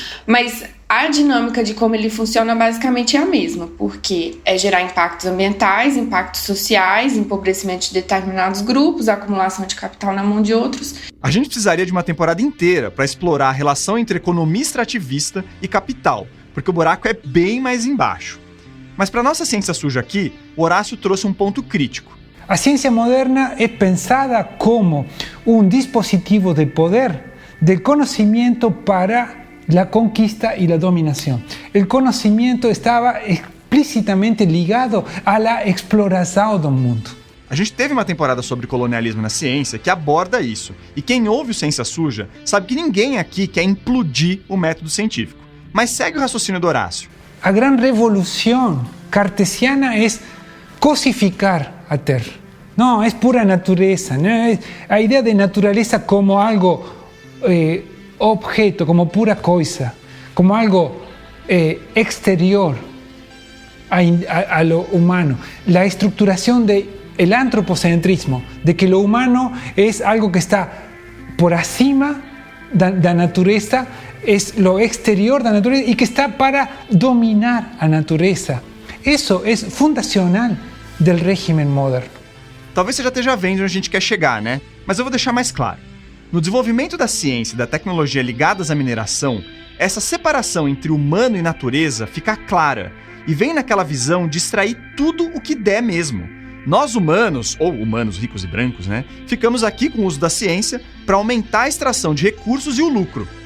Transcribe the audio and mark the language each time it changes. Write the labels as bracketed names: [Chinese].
[Portuguese] Mas a dinâmica de como ele funciona basicamente é a mesma, porque é gerar impactos ambientais, impactos sociais, empobrecimento de determinados grupos, acumulação de capital na mão de outros. A gente precisaria de uma temporada inteira para explorar a relação entre economia extrativista e capital, porque o buraco é bem mais embaixo. Mas para nossa ciência suja aqui, o Horácio trouxe um ponto crítico. [Spanish] A ciencia moderna es pensada como un dispositivo de poder, de conocimiento para la conquista y la dominación. El conocimiento estaba explícitamente ligado a la [Portuguese] exploração do mundo. A gente teve uma temporada sobre colonialismo na ciência que aborda isso. E quem ouve o Ciência Suja sabe que ninguém aqui quer implodir o método científico. Mas segue o raciocínio do Horácio. [Spanish] A gran revolución cartesiana es cosificar a Terra. No, es pura naturaleza. ¿No? A idea de naturaleza como algo objeto, como pura cosa, como algo exterior a lo humano. La estructuración del antropocentrismo, de que lo humano es algo que está [Portuguese] por acima da natureza, [Spanish] es lo exterior [Portuguese] da natureza [Spanish] y que está para [Portuguese] dominar a natureza. [Spanish] Eso es fundacional del régimen moderno. [Portuguese] Talvez você já esteja vendo onde a gente quer chegar, né? Mas eu vou deixar mais claro. No desenvolvimento da ciência e da tecnologia ligadas à mineração, essa separação entre humano e natureza fica clara e vem naquela visão de extrair tudo o que der mesmo. Nós humanos, ou humanos ricos e brancos, né, ficamos aqui com o uso da ciência para aumentar a extração de recursos e o lucro.